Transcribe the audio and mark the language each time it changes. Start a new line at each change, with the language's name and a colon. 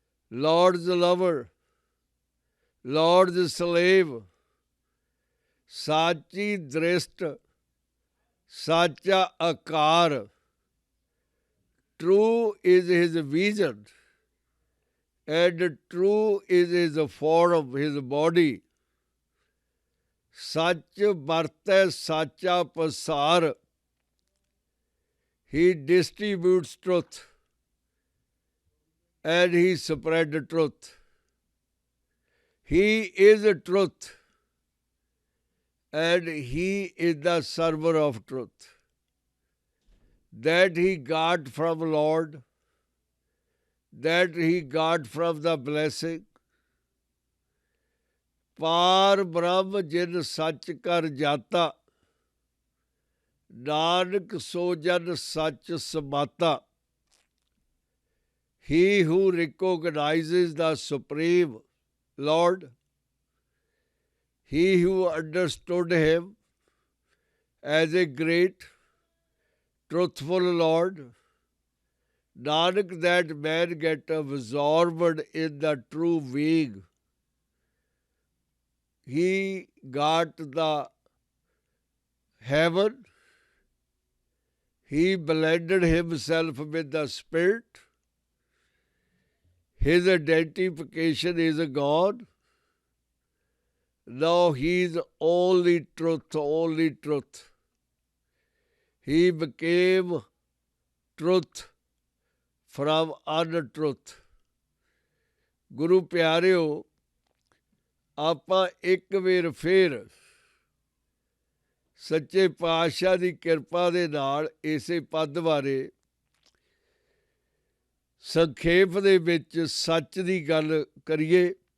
English: Lord's lover, Lord's slave,
Punjabi: ਸਾਚੀ ਦ੍ਰਿਸ਼ਟ, ਸਾਚਾ ਆਕਾਰ.
English: True is his vision, and true is his form, his body.
Punjabi: ਸੱਚ ਵਰਤੈ ਸਾਚਾ ਪਸਾਰ.
English: He distributes truth, and he spread truth. He is truth, and he is the server of truth. That he got from Lord, that he got from the blessing.
Punjabi: ਪਾਰ ਬ੍ਰਹਮ ਜਿਨ ਸੱਚ ਕਰ ਜਾਤਾ, ਨਾਨਕ ਸੋ ਜਨ ਸੱਚ ਸਮਾਤਾ.
English: He who recognizes the Supreme Lord, he who understood him as a great, truthful Lord, Nanak, that man get absorbed in the true being. He got the heaven, he blended himself with the Spirit. His identification is God. Now he is only truth, only truth. He became truth from untruth.
Punjabi: ਗੁਰੂ ਪਿਆਰਿਓ, ਆਪਾਂ ਇੱਕ ਵਾਰ ਫਿਰ ਸੱਚੇ ਪਾਤਸ਼ਾਹ ਦੀ ਕਿਰਪਾ ਦੇ ਨਾਲ ਇਸੇ ਪਦ ਬਾਰੇ ਸੰਖੇਪ ਦੇ ਵਿੱਚ ਸੱਚ ਦੀ ਗੱਲ ਕਰੀਏ।